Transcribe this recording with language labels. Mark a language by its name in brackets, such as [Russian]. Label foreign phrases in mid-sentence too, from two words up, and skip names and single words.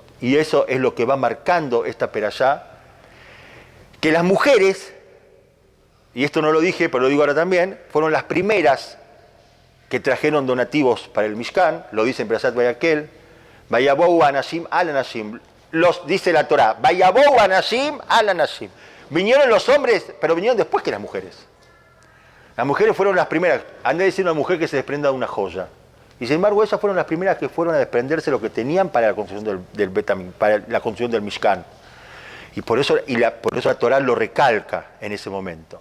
[Spanish] Y eso es lo que va marcando esta perashá, que las mujeres, y esto no lo dije, pero lo digo ahora también, fueron las primeras que trajeron donativos para el Mishkan, lo dice en Perashat Vayakhel, [Hebrew] ויבואו האנשים על הנשים, [Spanish] dice la Torá, [Hebrew] ויבואו האנשים על הנשים. [Spanish] Vinieron los hombres, pero vinieron después que las mujeres. Las mujeres fueron las primeras. Han de decir una mujer que se desprenda de una joya. Y sin embargo, ellas fueron las primeras que fueron a desprenderse de lo que tenían para la construcción del Betamín, para la construcción del Mishkan. Y por eso la Torá lo recalca en ese momento.